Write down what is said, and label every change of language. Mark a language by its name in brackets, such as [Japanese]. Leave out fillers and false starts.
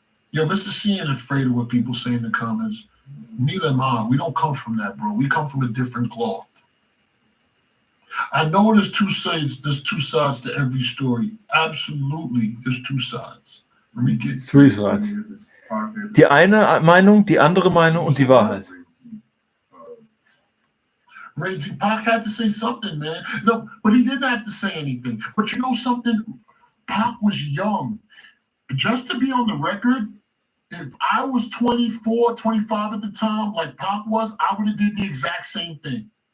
[English] Yo, Mr. C ain't afraid of what people say in the comments. Neither am I. We don't come from that, bro. We come from a different cloth. I know there's two sides to every story. Absolutely, there's 2 sides. Let me get 3 sides. [German] Die eine Meinung, die andere Meinung und die Wahrheit. [English] Crazy. Pac had to say something, man. No, but he didn't have to say anything. But you know something? Pac was young. Just to be on the record, if I was 24, 25 at the time, like Pac was, I would have did the exact same thing.